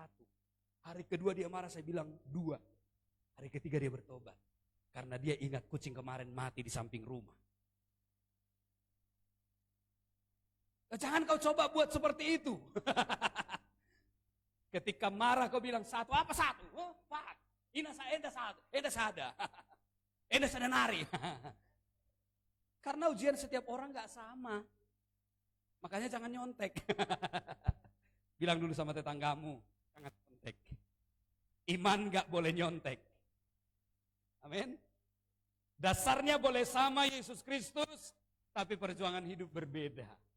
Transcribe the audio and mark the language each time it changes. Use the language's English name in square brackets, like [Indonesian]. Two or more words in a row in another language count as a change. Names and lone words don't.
[Indonesian] Hari kedua dia marah, saya bilang 2. Hari ketiga dia bertobat. Karena dia ingat kucing kemarin mati di samping rumah. Jangan kau coba buat seperti itu. Ketika marah kau bilang 1. Apa 1? Pak, [Batak Karo] ina sada. Enda sada nari. [Indonesian] Karena ujian setiap orang gak sama. Makanya jangan nyontek. Bilang dulu sama tetanggamu, jangan nyontek. Iman gak boleh nyontek. Amin. Dasarnya boleh sama Yesus Kristus, tapi perjuangan hidup berbeda.